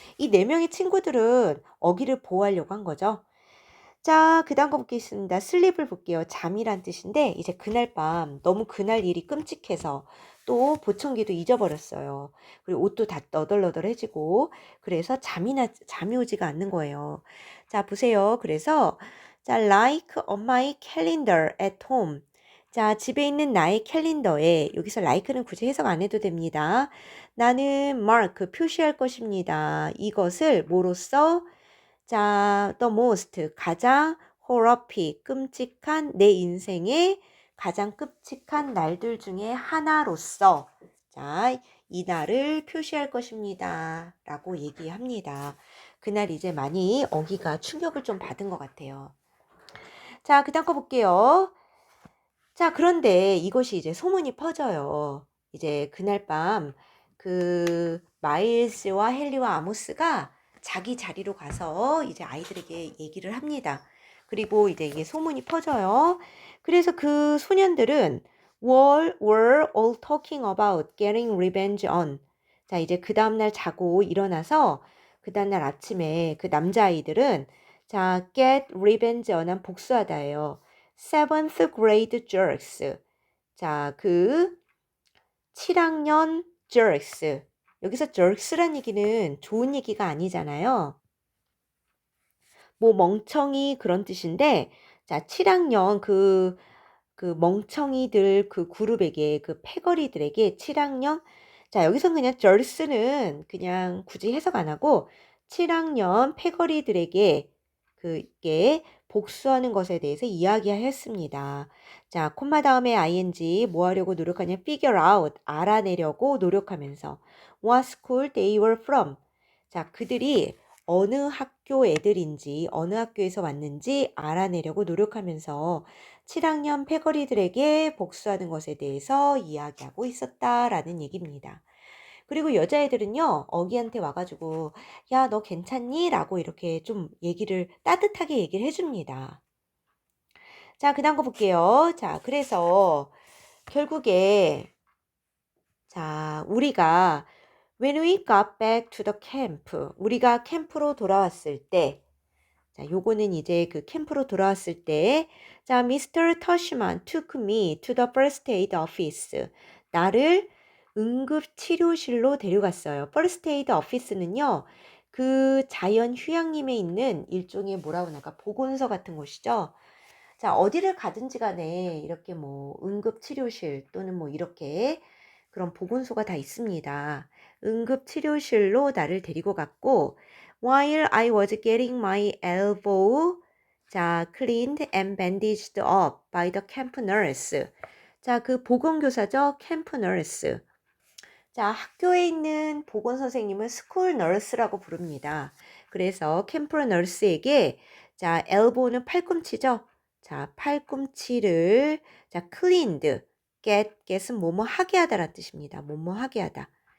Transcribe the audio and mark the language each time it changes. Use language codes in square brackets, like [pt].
[ko] 이 네 명의 친구들은 어기를 보호하려고 한 거죠. 자, 그 다음 거 보겠습니다. 슬립을 볼게요. 잠이란 뜻인데, 이제 그날 밤, 너무 그날 일이 끔찍해서 또 보청기도 잊어버렸어요. 그리고 옷도 다 너덜너덜해지고, 그래서 잠이 오지가 않는 거예요. 자, 보세요. 그래서, 자, [en] like on my calendar at home. [ko] 자, 집에 있는 나의 캘린더에, 여기서 like는 굳이 해석 안 해도 됩니다. 나는 mark, 표시할 것입니다. 이것을 뭐로써? 자, [en] the most, [ko] 가장 horrific, 끔찍한 내 인생의 가장 끔찍한 날들 중에 하나로서 자, 이 날을 표시할 것입니다. 라고 얘기합니다. 그날 이제 많이 어기가 충격을 좀 받은 것 같아요. 자, 그 다음 거 볼게요. 자, 그런데 이것이 이제 소문이 퍼져요. 이제 그날 밤 그 마일스와 헨리와 아모스가 자기 자리로 가서 이제 아이들에게 얘기를 합니다. 그리고 이제 이게 소문이 퍼져요. 그래서 그 소년들은 [en] were all talking about getting revenge on. [ko] 자, 이제 그 다음날 자고 일어나서 그 다음날 아침에 그 남자아이들은 자, [en] get revenge on [ko] 한 복수하다예요. [en] seventh grade jerks. [ko] 자, 그 7학년 [en] jerks. [ko] 여기서 jerks란 얘기는 좋은 얘기가 아니잖아요. 뭐 멍청이 그런 뜻인데 자, 7학년 그 멍청이들 그 그룹에게 그 패거리들에게 7학년 자, 여기서 그냥 jerks는 그냥 굳이 해석 안 하고 7학년 패거리들에게 그게 복수하는 것에 대해서 이야기하였습니다. 자, 콤마 다음에 ing 뭐 하려고 노력하냐? [en] figure out [ko] 알아내려고 노력하면서 [en] what school they were from. [ko] 자, 그들이 어느 학교 애들인지 어느 학교에서 왔는지 알아내려고 노력하면서 7학년 패거리들에게 복수하는 것에 대해서 이야기하고 있었다라는 얘기입니다. 그리고 여자애들은요, 어기한테 와가지고, 야, 너 괜찮니? 라고 이렇게 좀 따뜻하게 얘기를 해줍니다. 자, 그 다음 거 볼게요. 자, 그래서 결국에, 자, 우리가, [en] when we got back to the camp, [ko] 우리가 캠프로 돌아왔을 때, 자, 요거는 이제 그 캠프로 돌아왔을 때, 자, Mr. [en] Tushman took me to the first aid office. [ko] 나를 응급치료실로 데려갔어요. first aid office는요, 그 자연 휴양림에 있는 일종의 뭐라고 하나, 보건소 같은 곳이죠. 자, 어디를 가든지 간에 이렇게 뭐 응급치료실 또는 뭐 이렇게 그런 보건소가 다 있습니다. 응급치료실로 나를 데리고 갔고, [en] while I was getting my elbow, 자, cleaned and bandaged up by the camp nurse. [ko] 자, 그 보건교사죠. 캠프 nurse. 자, 학교에 있는 보건 선생님은 스쿨 널스라고 부릅니다. 그래서 캠프 널스에게 자, 엘보는 팔꿈치죠. 자, 팔꿈치를 자, cleaned, get은 뭐뭐 하게 하다라는 뜻입니다. 뭐뭐 하게 하다.